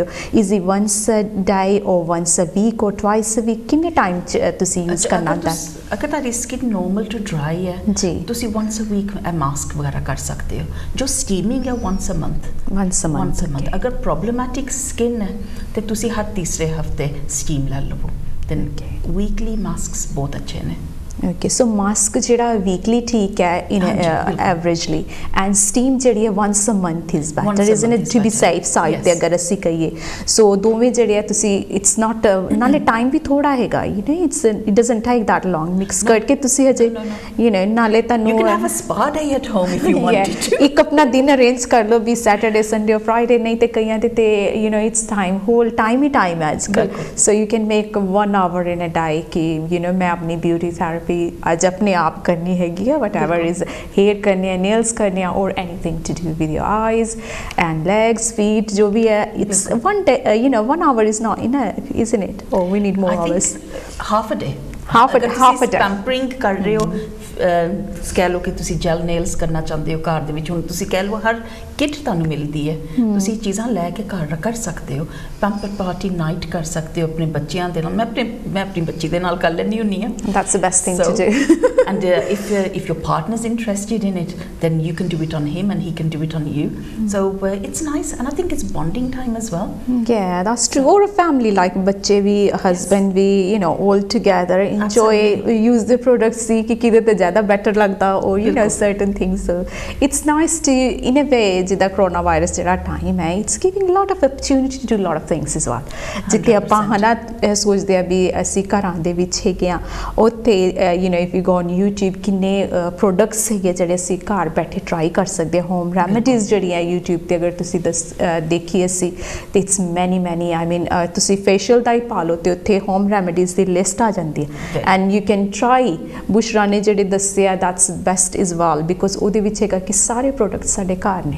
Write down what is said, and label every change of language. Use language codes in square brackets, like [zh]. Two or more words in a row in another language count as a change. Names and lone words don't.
[en] Is it once a day or once a week or twice a week? [pa] ਕਿੰਨੇ ਟਾਈਮ 'ਚ ਤੁਸੀਂ ਯੂਜ਼ ਕਰਨਾ ਹੁੰਦਾ? ਅਗਰ ਤੁਹਾਡੀ ਸਕਿਨ ਨੋਰਮਲ ਟੂ ਡਰਾਈ ਹੈ ਜੀ, ਤੁਸੀਂ [en] once a week [pa] ਮਾਸਕ ਵਗੈਰਾ ਕਰ ਸਕਦੇ ਹੋ। ਜੋ ਸਟੀਮਿੰਗ ਹੈ [en] once a month. Once a month. [pa] ਅਗਰ ਪ੍ਰੋਬਲਮੈਟਿਕ ਸਕਿਨ ਹੈ ਤੇ ਤੁਸੀਂ ਹਰ ਤੀਸਰੇ ਹਫਤੇ ਸਟੀਮ ਲੈ ਲਵੋ। [en] then weekly masks [pa] ਬਹੁਤ ਅੱਛੇ ਨੇ। [en] Okay, so [pa] ਮਾਸਕ ਜਿਹੜਾ ਵੀਕਲੀ ਠੀਕ ਹੈ [en] in averagely, and [pa] ਸਟੀਮ ਜਿਹੜੀ ਹੈ [en] once a month is better, isn't it, to be safe side [pa] ਤੇ ਅਗਰ ਅਸੀਂ ਕਹੀਏ। ਸੋ ਦੋਵੇਂ ਜਿਹੜੇ ਆ ਤੁਸੀਂ [en] it's not, [pa] ਨਾਲੇ ਟਾਈਮ ਵੀ ਥੋੜਾ ਹੈਗਾ, [en] it doesn't take that long [pa] ਮਿਕਸ ਕਰਕੇ ਤੁਸੀਂ ਹਜੇ ਨਾਲੇ ਤੁਹਾਨੂੰ [en] you can have a spa day at home if you wanted to। [pa] ਇੱਕ ਆਪਣਾ ਦਿਨ ਅਰੇਂਜ ਕਰ ਲਓ ਵੀ [en] Saturday Sunday [pa] ਔਰ ਫਰਾਈਡੇ, ਨਹੀਂ ਤੇ ਕਈਆਂ ਦੇ ਤੇ [en] it's time, whole time [pa] ਹੀ ਟਾਈਮ ਹੈ ਅੱਜ ਕੱਲ੍ਹ। [en] so you can make 1 hour in a day [pa] ਕਿ ਮੈਂ ਆਪਣੀ ਬਿਊਟੀ ਥੈਰੇਪੀ ਅੱਜ ਆਪਣੇ ਆਪ ਕਰਨੀ ਹੈਗੀ ਹੈ, [en] whatever is [hi] हेयर करने हैं, नेल्स करने हैं, और [en] anything to do with your eyes and legs, [hi] फीट, जो भी है। [en] it's one day, 1 hour is not enough, isn't it? Or we need more hours? half a day। half a day [pa] ਪੈਂਪਰਿੰਗ ਕਰ ਰਹੇ ਹੋ, ਕਹਿ ਲਓ ਕਿ ਤੁਸੀਂ ਜੈਲ ਨੇਲਸ ਕਰਨਾ ਚਾਹੁੰਦੇ ਹੋ ਘਰ ਦੇ ਵਿੱਚ, ਹੁਣ ਤੁਸੀਂ ਕਹਿ ਲਓ ਹਰ ਕਿਟ ਤੁਹਾਨੂੰ ਮਿਲਦੀ ਹੈ, ਤੁਸੀਂ ਚੀਜ਼ਾਂ ਲੈ ਕੇ ਘਰ ਕਰ ਸਕਦੇ ਹੋ। ਪੈਂਪਰ ਪਾਰਟੀ ਨਾਈਟ ਕਰ ਸਕਦੇ ਹੋ ਆਪਣੇ ਬੱਚਿਆਂ ਦੇ ਨਾਲ। ਮੈਂ ਆਪਣੀ ਬੱਚੀ ਦੇ ਨਾਲ ਕਰ ਲੈਂਦੀ ਹੁੰਦੀ ਹਾਂ। [en] That's the best thing to do। And if your partner is interested in it, then you can do it on him and he can do it on you। So it's nice, and I think it's bonding time as well। Yeah, that's true। Or a family, like [pa] ਬੱਚੇ ਵੀ, [en] husband ਵੀ, all together enjoy, use the products, see [pa] ਕਿ ਕਿਹਦੇ ਤੇ ਜ਼ਿਆਦਾ better ਲੱਗਦਾ, [en] or certain things। So it's nice to, in a way, [pa] ਜਿੱਦਾਂ ਕਰੋਨਾ ਵਾਇਰਸ ਜਿਹੜਾ ਟਾਈਮ ਹੈ, [en] it's giving lot of opportunity to do lot of things as well। [pa] ਜਿੱਥੇ ਆਪਾਂ ਸੋਚਦੇ ਆ ਵੀ ਅਸੀਂ ਘਰਾਂ ਦੇ ਵਿੱਚ ਹੈਗੇ ਆ, ਉੱਥੇ [en] if you go on YouTube, [pa] ਕਿੰਨੇ ਪ੍ਰੋਡਕਟਸ ਹੈਗੇ ਜਿਹੜੇ ਅਸੀਂ ਘਰ ਬੈਠੇ ਟਰਾਈ ਕਰ ਸਕਦੇ ਹਾਂ। [en] home remedies [pa] ਜਿਹੜੀਆਂ YouTube ਤੇ ਅਗਰ ਤੁਸੀਂ ਦੇਖੀ ਅਸੀਂ, ਤੇ [en] it's many I mean [pa] ਤੁਸੀਂ ਫੇਸ਼ੀਅਲ ਦਾ ਹੀ ਪਾ ਲਓ ਤੇ ਉੱਥੇ [en] home remedies [pa] ਦੀ ਲਿਸਟ ਆ ਜਾਂਦੀ ਹੈ, [en] and you can try. [pa] ਬੁਸ਼ਰਾ ਨੇ ਜਿਹੜੇ ਦੱਸਿਆ, [en] that's best as well, because [pa] ਉਹਦੇ ਵਿੱਚ ਹੈਗਾ ਕਿ ਸਾਰੇ ਪ੍ਰੋਡਕਟ ਸਾਡੇ ਘਰ ਨੇ।